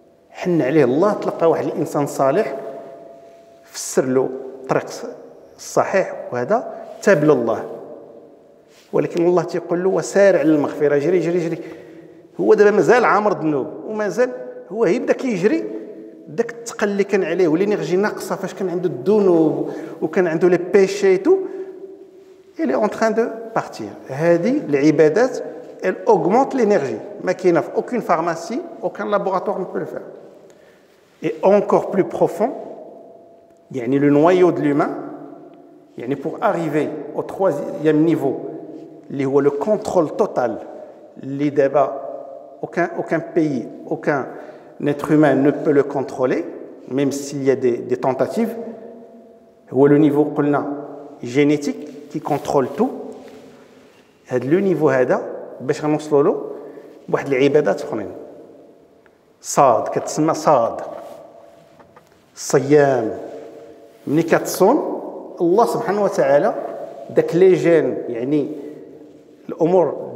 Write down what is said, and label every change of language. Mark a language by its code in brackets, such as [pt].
[ar] حن عليه الله تلقى واحد الانسان صالح فسر له الطريق الصحيح وهذا تاب لله ولكن الله تيقول له وسارع للمغفره جري جري جري. هو دابا مازال عامر ذنوب ومازال هو يبدا كيجري داك الثقل اللي كان عليه والانرجي ناقصه فاش كان عنده الذنوب وكان عنده [fr] لي بيشي تو il est en train de partir. هذه العبادات elle augmente l'énergie. [ar] ما كاينه في [fr] aucune pharmacie aucun laboratoire ne peut le faire. Et encore plus profond يعني le noyau de l'humain يعني pour arriver au troisième niveau اللي هو le contrôle total [ar] اللي دابا [fr] aucun pays aucun être humain ne peut le contrôler même s'il y a des tentatives. هو le niveau قلنا génétique qui contrôle tout. [ar] هذا لو نيفو هذا باش غنوصلوا له بواحد العبادات اخرين. صاد كتسمى صاد الصيام. ملي كتصوم الله سبحانه وتعالى داك لي جين يعني الامور